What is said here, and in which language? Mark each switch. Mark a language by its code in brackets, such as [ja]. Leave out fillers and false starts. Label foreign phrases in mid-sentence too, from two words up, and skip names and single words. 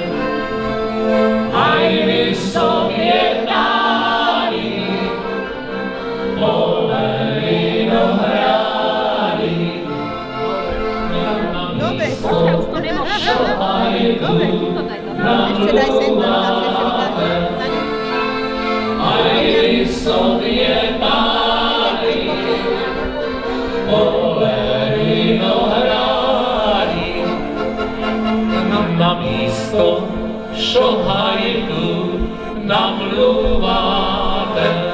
[cs] Aj vy sobě dali pole vinohrady. [sk] Dobre, počkaj, už to nemôžeš. Dobre, ešte daj sem, [cs] Aj vy sobě dali pole vinohrady. Na místo šohajku namluváte.